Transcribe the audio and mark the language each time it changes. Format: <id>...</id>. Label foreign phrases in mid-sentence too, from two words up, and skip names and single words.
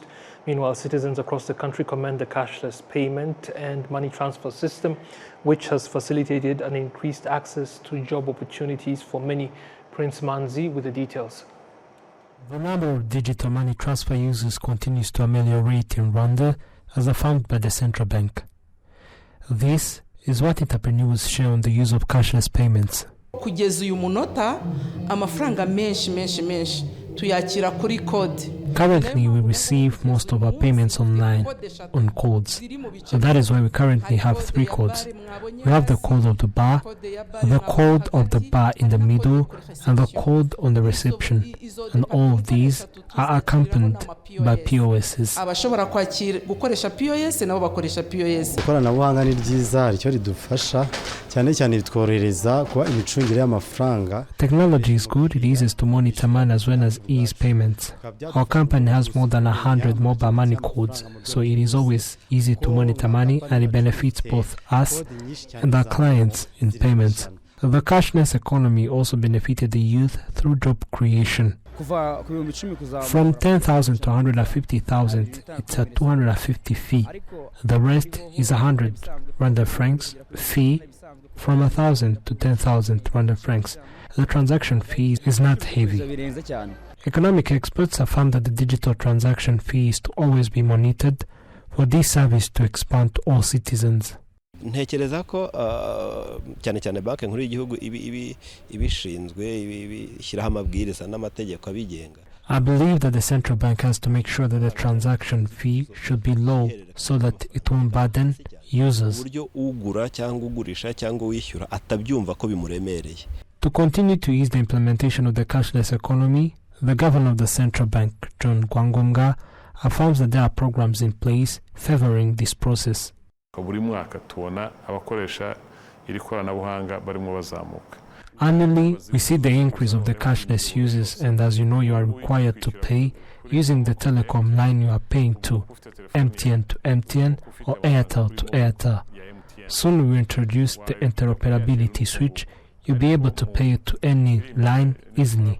<en>Meanwhile, citizens across the country commend the cashless payment and money transfer system, which has facilitated and increased access to job opportunities for many. Prince Manzi with the details. The number of digital money transfer users continues to ameliorate in Rwanda, as affirmed by the central bank. This is what entrepreneurs share on the use of cashless payments.</en> <rw>Kugeza uyu munota amafaranga menshi tuyakira kuri code.</rw> <en>Currently, we receive most of our payments online on codes. So that is why we currently have 3 codes. We have the code of the bar, the code of the bar in the middle, and the code on the reception. And all of these are accompanied by POSs.</en> <rw>Abashobora gukoresha POS nabo bakoresha POS. Ikoranabuhanga ni ryiza ricyo ridufasha cyane cyane bitworohereza kuba imicungire y'amafaranga.</rw> <en>Technology is good. It eases to monitor money as well as ease payments. Our company has more than 100 mobile money codes, so it is always easy to monitor money, and it benefits both us and our clients in payments. The cashless economy also benefited the youth through job creation. From 10,000 to 150,000, it's a 250 fee. The rest is 100 Rwanda francs fee. From 1,000 to 10,000 Rwanda francs. The transaction fee is not heavy. Economic experts affirm that the digital transaction fee is to always be monitored for this service to expand to all citizens.</en> <rw>Ntekereza ko cyane cyane banki nkuru y'igihugu ibishinzwe ibishyiraho amabwiriza n'amategeko abigenga.</rw> <en>I believe that the central bank has to make sure that the transaction fee should be low so that it won't burden users.</en> <rw>Uburyo ugura cyangwa ugurisha cyangwa wishyura atabyumva ko bimuremereye.</rw> <en>To continue to ease the implementation of the cashless economy, the governor of the central bank, John Gwangomga, affirms that there are programs in place favoring this process.</en> <rw>Buri mwaka tubona abakoresha iri koranabuhanga barimo bazamuka.</rw> <en>Annually, we see the increase of the cashless users, and as you know, you are required to pay using the telecom line you are paying to, MTN to MTN or Airtel to Airtel. Soon we will introduce the interoperability switch. You'll be able to pay to any line easily.</en>